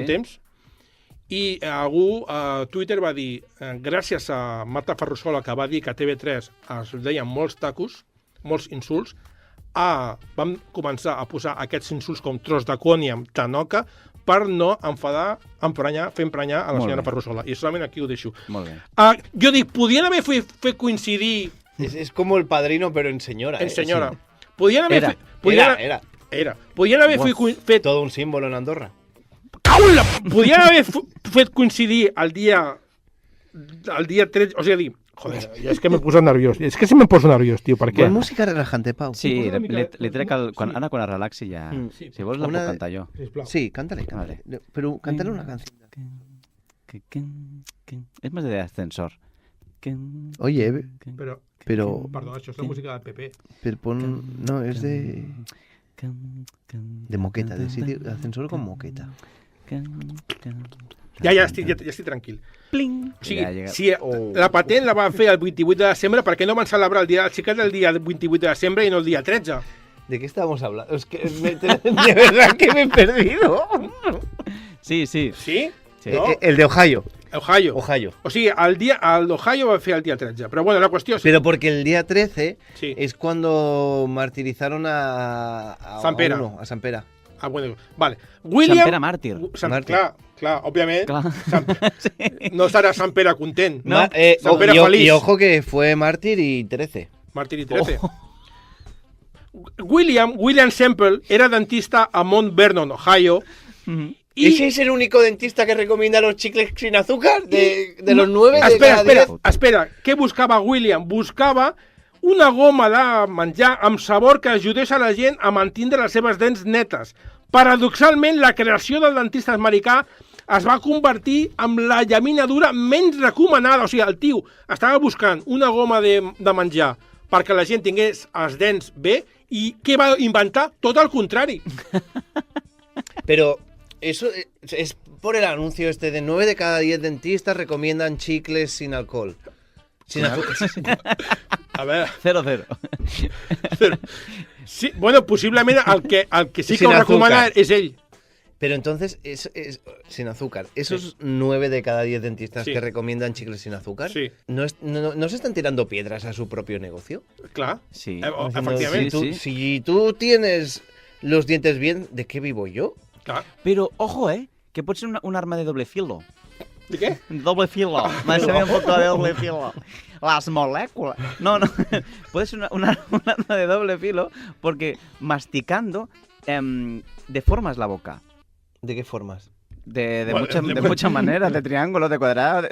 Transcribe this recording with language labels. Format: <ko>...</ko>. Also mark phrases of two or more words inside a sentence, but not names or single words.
<ca>un temps i algú a Twitter va dir gràcies a Marta Ferrusola que va dir que a TV3 es deien molts tacos, molts insults, vam començar a posar aquests insults com tros de Quoniam, Tanoca, per no fer emprenyar a la Molt senyora bé. Ferrusola. I solament aquí ho deixo. Molt bé. Jo dic, podien haver fet coincidir</ca> <es>Es como el padrino, pero en señora.</es> <ca>en ¿eh? senyora. Podien haver Era. Era. Era. Podien haver fet</ca> <es>Todo un símbolo en Andorra. Caula!</es> <ca>Podien haver fet coincidir el dia 13, o sigui, joder, és que me poso nerviós. És que si me poso nerviós, tio, per què? Con música relajante, Pau. Sí, Una mica- li trec ara quan es relaxi ja... Sí. Si vols la Una puc de- cantar jo. Sisplau. Sí,</ca> <es>cántale. Vale. Pero cántale una canción. Es más de ascensor. Oye,</es> <ca>Però,</ca> <es>pero</es> <ca>perdó, això és la música del PP.</ca> <es>pon... No, es de moqueta, de sitio, de ascensor con moqueta.</es> <ca>Ja estic tranquil. Pling. O sigui, Ja llega- si la patent la van fer el 28 de desembre, per què no van celebrar el dia del xiquet el dia 28 de desembre i no el dia 13?</ca> <es>¿De qué estábamos hablando? Es que de verdad que me he perdido. Sí. Sí? Sí. No? El de Ohio. Ohio. Ohio.</es> <ca>O sigui, el d'Ohio va fer el dia 13. Però bueno, la qüestió és...</ca> <es>Pero porque el día 13 Sí. es cuando martirizaron a</es> <ca>Sant Pere.</ca> <es>a San Pera. Ah, bueno, vale. William...</es> <ca>Sant Pere màrtir. Màrtir. Clar, òbviament. Clar. Sí. No serà Sant Pere content. No. Sant Pere feliç.</ca> <es>Y ojo que fue mártir y 13.</es> <ca>Màrtir i 13. William Semple era dentista a Mount Vernon, Ohio. I...</ca> <es>¿Ese es el único dentista que recomienda los chicles sin azúcar? De los 9 de Espera, cada 10. espera.</es> <ca>Què buscava William? Buscava una goma de menjar amb sabor que ajudés a la gent a mantindre les seves dents netes. Paradoxalment, la creació del dentista americà es va convertir en la llaminadura menys recomanada. O sigui, el tio estava buscant una goma de menjar perquè la gent tingués els dents bé i què va inventar? Tot el contrari.</ca> <es>Pero eso es por el anuncio este de 9 de cada 10 dentistas recomiendan chicles sin alcohol. Sin azúcar.</es> <ca>A veure... 0-0. Sí, bueno, possiblement el que sí que</ca> <es>Sin</es> <ca>ho recomana</ca> <es>azúcar.</es> <ca>és ell.</ca> <es>Pero entonces, es sin azúcar. Esos 9 de cada 10 dentistas Sí. que recomiendan chicles sin azúcar, Sí. ¿no se están tirando piedras a su propio negocio?</es> <ca>Clar. Sí. Efectivament. Sí.</ca> <es>Si tú tienes los dientes bien, ¿de qué vivo yo?</es> <ca>Clar.</ca> <es>Pero, ojo,</es> <ca>que pot ser un arma de</ca> <es>doble filo.</es> <ca>De què?</ca> <es>Doble filo. Me sabía un poco de doble filo. Las moléculas. No. Puede ser un arma de doble filo porque masticando deformas la boca. ¿De qué formas? De Bueno, muchas maneras, de triángulo, de cuadrado.</es>